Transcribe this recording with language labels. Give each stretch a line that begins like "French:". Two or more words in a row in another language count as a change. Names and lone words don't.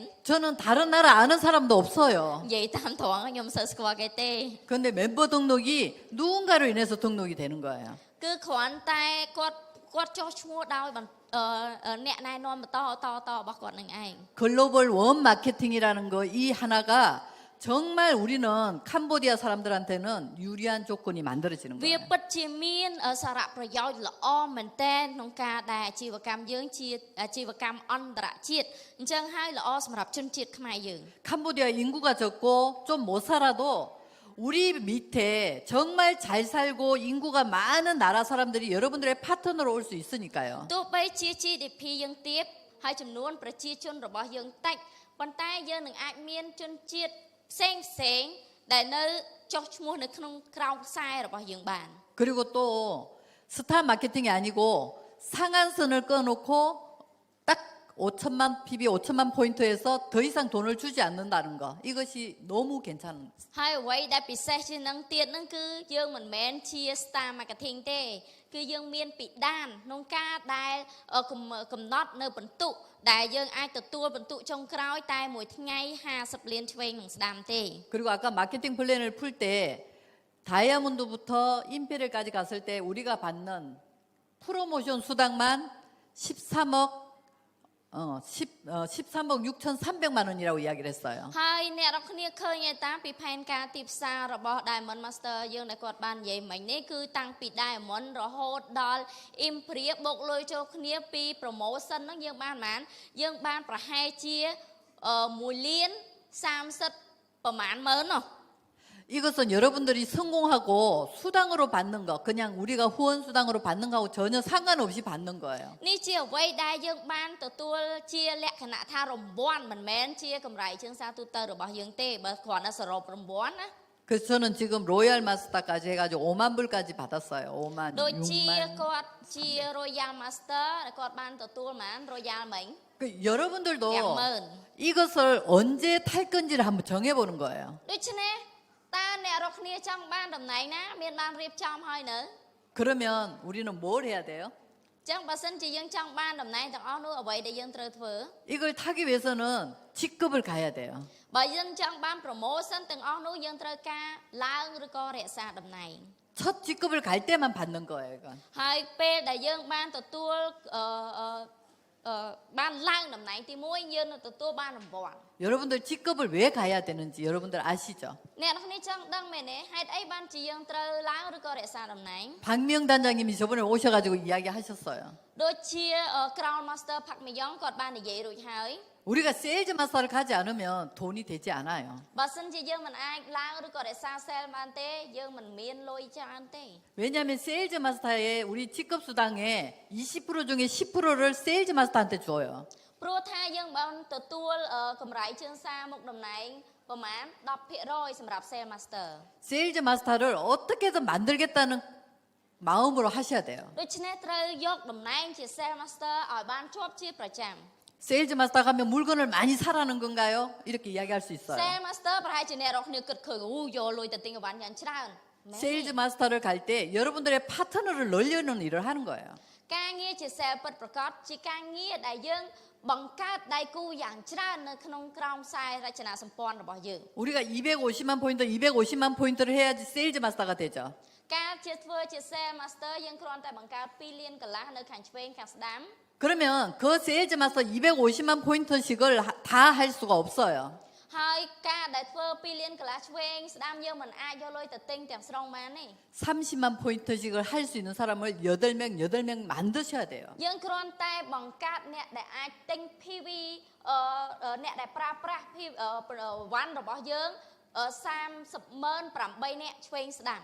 Korean: 저는 다른 나라 아는 사람도 없어요.
Khmer: និយាយតាមត្រង់ខ្ញុំសើស្គាល់គេទេ
Korean: 근데 멤버 등록이 누군가로 인해서 등록이 되는 거예요.
Khmer: គឺគ្រាន់តែគាត់ចុះឈ្មោះដោយអ្នកណែនាំបន្តរបស់គាត់នឹងឯង
Korean: 글로벌 원 마케팅이라는 거 이 하나가 정말 우리는 캄보디아 사람들한테는 유리한 조건이 만들어지는
Khmer: វា
Korean: 거예요.
Khmer: ពិតជាមានសារៈប្រយោជន៍ល្អមែនទែនក្នុងការដែលអាជីវកម្មយើងជាអាជីវកម្មអន្តរជាតិអញ្ចឹងហើយល្អសម្រាប់ជនជាតិខ្មែរយើង
Korean: 캄보디아 인구가 적고 좀 못 살아도 우리 밑에 정말 잘 살고 인구가 많은 나라 사람들이 여러분들의 파트너로 올 수 있으니까요.
Khmer: ទោះបីជា GDP យើងទាបហើយចំនួនប្រជាជនរបស់យើងតិចប៉ុន្តែយើងនឹងអាចមានជនជាតិផ្សេងដែលនៅចុះឈ្មោះនៅក្នុងក្រោមខ្សែរបស់យើងបាន
Korean: 그리고 또 스타 마케팅이 아니고 상한선을 꺼놓고 딱 5천만 PB, 5천만 포인트에서 더 이상 돈을 주지 않는다는 거. 이것이 너무 괜찮은.
Khmer: ហើយអ្វីដែលពិសេសជាងនឹងទៀតហ្នឹងគឺយើងមិនមែនជា
English: star marketing
Khmer: ទេគឺយើងមានពីដានក្នុងការដែលកំណត់នៅបន្ទុកដែលយើងអាចទទួលបន្ទុកចុងក្រោយតែមួយថ្ងៃ50លានឆ្វេងនឹងស្ដាំទេ
Korean: 그리고 아까 마케팅 플랜을 풀 때 다이아몬드부터 임페리얼까지 갔을 때 우리가 받는 프로모션 수당만 13억 6,300만 원이라고 이야기를 했어요.
Khmer: ហើយអ្នកនរគ្នាឃើញឯតាពីផែនការទីផ្សាររបស់ Diamond Master យើងដែលគាត់បាននិយាយមិញនេះគឺតាំងពី Diamond រហូតដល់ Imperial បូកលុយចូលគ្នាពី promotion ហ្នឹងយើងបានប៉ុន្មានយើងបានប្រហែលជា1លាន30ប្រមាណម៉ឺននោះ
Korean: 이것은 여러분들이 성공하고 수당으로 받는 거, 그냥 우리가 후원 수당으로 받는 거하고 전혀 상관없이 받는 거예요.
Khmer: នេះជាអ្វីដែលយើងបានទទួលជាលក្ខណៈថារង្វាន់មិនមែនជាកម្រៃជើងសារទូទៅរបស់យើងទេបើគ្រាន់តែសរុបរង្វាន់ណា
Korean: 그래서 저는 지금 로얄 마스터까지 해가지고 5만 불까지 받았어요. 5만,
Khmer: ដូចជា
Korean: 6만.
Khmer: គាត់ជា Royal Master ដែលគាត់បានទទួលហ្មង Royal មិញ
Korean: 여러분들도 양문. 이것을 언제 탈 건지를 한번 정해보는 거예요.
Khmer: ដូច្នេះតើអ្នករកគ្នាចង់បានតំណែងណាមានបានរៀបចំហើយនៅ
Korean: 그러면 우리는 뭘 해야 돼요?
Khmer: ចឹងបើសិនជាយើងចង់បានតំណែងទាំងអស់នោះអ្វីដែលយើងត្រូវធ្វើ
Korean: 이걸 타기 위해서는 직급을 가야 돼요.
Khmer: បើយើងចង់បាន promotion ទាំងអស់នោះយើងត្រូវការឡើងឬក៏រក្សាតំណែង
Korean: 첫 직급을 갈 때만 받는 거예요, 이건.
Khmer: ហើយពេលដែលយើងបានទទួលបានឡើងតំណែងទី1យើងនឹងទទួលបានរង្វាន់
Korean: 여러분들 직급을 왜 가야 되는지 여러분들 아시죠?
Khmer: អ្នកនរគ្នាចង់ដឹងមែនទេហេតុអីបានជាយើងត្រូវឡើងឬក៏រក្សាតំណែង
Korean: 박명 단장님이 저번에 오셔가지고 이야기하셨어요.
Khmer: ដូចជា Crown Master ផាក់មីយ៉ងគាត់បាននិយាយរួចហើយ
Korean: 우리가 세일즈 마스터를 가지 않으면 돈이 되지 않아요.
Khmer: បើសិនជាយើងមិនអាចឡើងឬក៏រក្សា sale បានទេយើងមិនមានលុយច្រើនទេ
Korean: 왜냐하면 세일즈 마스터의 우리 직급 수당의 20% 중에 10%를 세일즈 마스터한테 줘요.
Khmer: ព្រោះថាយើងបានទទួលកម្រៃជើងសារមុខតំណែងប្រមាណ 10% សម្រាប់ sale master
Korean: 세일즈 마스터를 어떻게든 만들겠다는 마음으로 하셔야 돼요.
Khmer: ដូច្នេះត្រូវយកតំណែងជា sale master ឲ្យបានជាប់ជាប្រចាំ
Korean: 세일즈 마스터 가면 물건을 많이 사라는 건가요? 이렇게 이야기할 수 있어요.
Khmer: sale master ប្រហែលជាអ្នករកគ្នាគិតឃើញអូយកលុយទៅទិញអីវ៉ាន់យ៉ាងច្រើនមែនទេ
Korean: 세일즈 마스터를 갈 때 여러분들의 파트너를 늘리는 일을 하는 거예요.
Khmer: ការងារជា sale ពិតប្រាកដជាការងារដែលយើងបង្កើតដៃគូយ៉ាងច្រើននៅក្នុងក្រោមខ្សែរចនាសម្ព័ន្ធរបស់យើង
Korean: 우리가 250만 포인트, 250만 포인트를 해야지 세일즈 마스터가 되죠.
Khmer: ការជាធ្វើជា sale master យើងគ្រាន់តែបង្កើត2លានកន្លះនៅខាងឆ្វេងខាងស្ដាំ
Korean: 그러면 그 세일즈 마스터 250만 포인트씩을 다 할 수가 없어요.
Khmer: ហើយការដែលធ្វើ2លានកន្លះឆ្វេងស្ដាំយើងមិនអាចយកលុយទៅទិញទាំងស្រុងបានទេ
Korean: 30만 포인트씩을 할 수 있는 사람을 8명 만드셔야 돼요.
Khmer: យើងគ្រាន់តែបង្កើតអ្នកដែលអាចទិញ PV អ្នកដែលប្រើប្រាស់ វ៉ាន់របស់យើង38,000នាក់ឆ្វេងស្ដាំ